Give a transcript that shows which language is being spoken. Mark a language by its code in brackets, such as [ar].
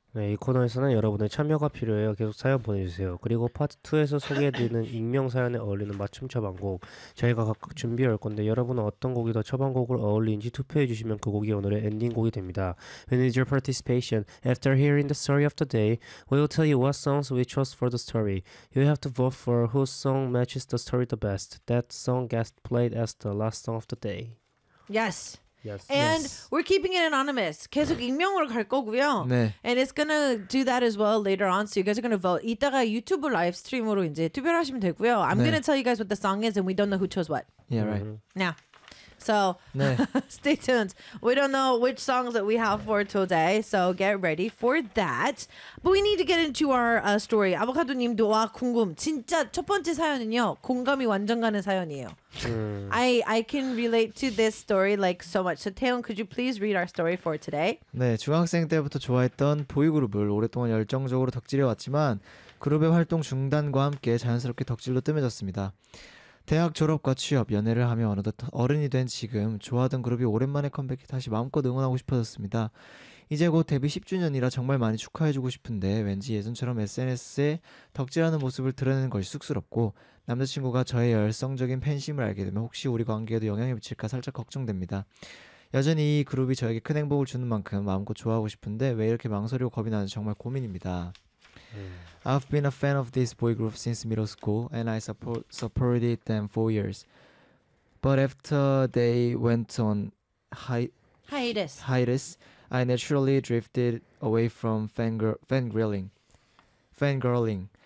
[ko] 네, 이 코너에서는 여러분의 참여가 필요해요. 계속 사연 보내주세요. 그리고 파트 2에서 소개해드리는 익명 사연에 어울리는 맞춤 처방곡 저희가 각각 준비할 건데 여러분은 어떤 곡이 더 처방곡을 어울리는지 투표해주시면 그 곡이 오늘의 엔딩곡이 됩니다. [en] We need your participation. After hearing the story of the day, we'll tell you what songs we chose for the story. You have to vote for whose song matches the story the best. That song gets played as the last song of the day. Yes. Yes. And yes. we're keeping it anonymous. [ko] 계속 익명으로 갈 거고요. 네. [en] And it's gonna do that as well later on. So you guys are gonna vote. [ko] 이따가 유튜브 라이브 스트림으로 이제 투표를 하시면 되고요. [en] I'm [ko] 네. [en] gonna tell you guys what the song is and we don't know who chose what. Yeah, right. Mm-hmm. Now. So, [ko] 네. [en] stay tuned. We don't know which songs that we have for today. So get ready for that. But we need to get into our story. [ko] 아보카도님도 와 궁금. 진짜 첫 번째 사연은요. 공감이 완전 가는 사연이에요. [en] I can relate to this story like so much. So Taeyong, could you please read our story for today? [ko] 네, 중학생 때부터 좋아했던 보이그룹을 오랫동안 열정적으로 덕질해왔지만 그룹의 활동 중단과 함께 자연스럽게 덕질로 뜸해졌습니다. 대학 졸업과 취업, 연애를 하며 어느덧 어른이 된 지금 좋아하던 그룹이 오랜만에 컴백해 다시 마음껏 응원하고 싶어졌습니다. 이제 곧 데뷔 10주년이라 정말 많이 축하해주고 싶은데 왠지 예전처럼 SNS에 덕질하는 모습을 드러내는 것이 쑥스럽고 남자친구가 저의 열성적인 팬심을 알게 되면 혹시 우리 관계에도 영향이 미칠까 살짝 걱정됩니다. 여전히 이 그룹이 저에게 큰 행복을 주는 만큼 마음껏 좋아하고 싶은데 왜 이렇게 망설이고 겁이 나는지 정말 고민입니다. [en] I've been a fan of this boy group since middle school and I supported them for years. But after they went on hiatus, I naturally drifted away from fangirling.